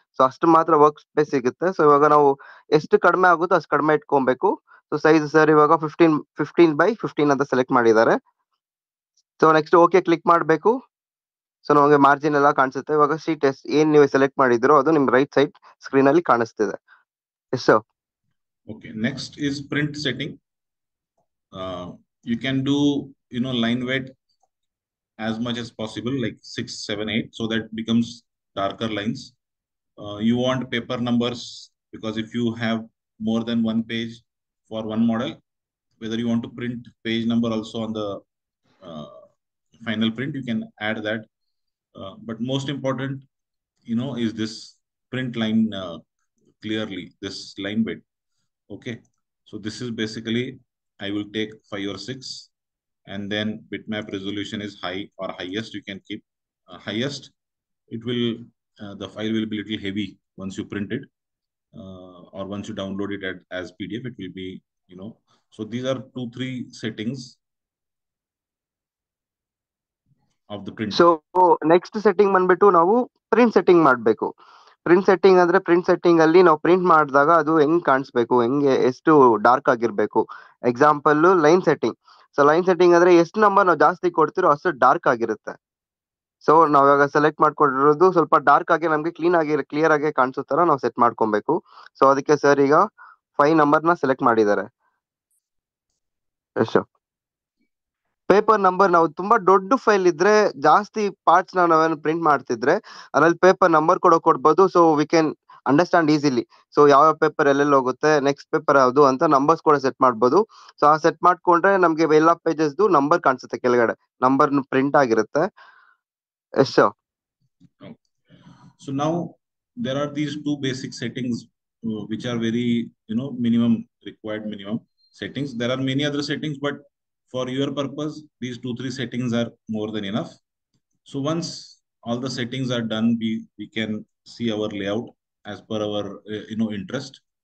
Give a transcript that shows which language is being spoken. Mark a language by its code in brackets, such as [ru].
[kn] So ಅಷ್ಟು ಮಾತ್ರ work space ಸಿಗುತ್ತೆ. ಸೊ ಇವಾಗ ನಾವು ಎಷ್ಟು ಕಡಿಮೆ ಆಗುತ್ತೋ ಅಷ್ಟು ಕಡಿಮೆ ಇಟ್ಕೊಬೇಕು. ಸೊ ಸೈಜ್ ಸರ್ ಇವಾಗ 15 by 15 ಅಂತ ಸೆಲೆಕ್ಟ್ ಮಾಡಿದ್ದಾರೆ. ಸೊ ನೆಕ್ಸ್ಟ್ ಓಕೆ ಕ್ಲಿಕ್ ಮಾಡಬೇಕು. ಸೊ ನಮಗೆ ಮಾರ್ಜಿನ್ ಎಲ್ಲ ಕಾಣಿಸುತ್ತೆ. ಇವಾಗ ಶೀಟ್ ಏನ್ ನೀವು ಸೆಲೆಕ್ಟ್ ಮಾಡಿದಿರೋ ಅದು ನಿಮ್ ರೈಟ್ ಸೈಡ್ ಸ್ಕ್ರೀನ್ ಅಲ್ಲಿ ಕಾಣಿಸ್ತಿದೆ. Yes sir. [en] Okay. Next is print setting. You can do line weight as much as possible, like 6, 7, 8, so that becomes darker lines. You want paper numbers, because if you have more than one page for one model, whether you want to print page number also on the final print, you can add that. But most important is this print line clearly, this line weight. Okay. So this is basically, I will take 5 or 6, and then bitmap resolution is high or highest. You can keep highest. It will the file will be little heavy once you print it, or once you download it as PDF. It will be so these are 2-3 settings of the print. [kn] So next setting ಬಂದ್ಬಿಟ್ಟು ನಾವು print setting ಮಾಡ್ಬೇಕು. Print setting ಅಂದ್ರೆ print setting ಅಲ್ಲಿ ನಾವು print ಮಾಡಿದಾಗ ಅದು ಹೆಂಗ್ ಕಾಣಿಸ್ಬೇಕು, ಹೆಂಗೆ ಎಷ್ಟು ಡಾರ್ಕ್ ಆಗಿರ್ಬೇಕು. Example line setting. So line setting ಅಂದ್ರೆ ಎಷ್ಟು ನಂಬರ್ ನಾವು ಜಾಸ್ತಿ ಕೊಡ್ತಿರೋ ಅಷ್ಟು ಡಾರ್ಕ್ ಆಗಿರುತ್ತೆ. ಸೊ ನಾವ್ ಇವಾಗ ಸೆಲೆಕ್ಟ್ ಮಾಡ್ಕೊಂಡಿರೋದು ಸ್ವಲ್ಪ ಡಾರ್ಕ್ ಆಗಿ ನಮ್ಗೆ ಕ್ಲಿಯರ್ ಆಗಿ ಕಾಣಿಸೋ ತರ ನಾವು ಸೆಟ್ ಮಾಡ್ಕೊಬೇಕು. ಸೊ ಅದಕ್ಕೆ ಸರ್ ಈಗ 5 ನಂಬರ್ ನ ಸೆಲೆಕ್ಟ್ ಮಾಡಿದ್ದಾರೆ. ಎಷ್ಟು ಪೇಪರ್ ನಂಬರ್, ನಾವು ತುಂಬಾ ದೊಡ್ಡ ಫೈಲ್ ಇದ್ರೆ ಜಾಸ್ತಿ ಪಾರ್ಟ್ಸ್ ನಾವೇನು ಪ್ರಿಂಟ್ ಮಾಡ್ತಿದ್ರೆ ಅದ್ರಲ್ಲಿ ಪೇಪರ್ ನಂಬರ್ ಕೊಡ್ಬೋದು. [en] So we can understand easily. [kn] So ಯಾವ ಪೇಪರ್ ಎಲ್ಲೆಲ್ಲಿ ಹೋಗುತ್ತೆ, ನೆಕ್ಸ್ಟ್ ಪೇಪರ್ ಯಾವುದು ಅಂತ ನಂಬರ್ಸ್ ಕೂಡ ಸೆಟ್ ಮಾಡ್ಬೋದು. ಸೊ ಆ ಸೆಟ್ ಮಾಡ್ಕೊಂಡ್ರೆ ನಮ್ಗೆ ಎಲ್ಲಾ ಪೇಜಸ್ದು ನಂಬರ್ ಕಾಣಿಸುತ್ತೆ, ಕೆಳಗಡೆ ನಂಬರ್ ಪ್ರಿಂಟ್ ಆಗಿರುತ್ತೆ. Yes sir. [en] So now there are these two basic settings which are very, minimum required minimum settings. There are many other settings, but for your purpose, these 2-3 settings are more than enough. So once all the settings are done, we can see our layout as per our interest.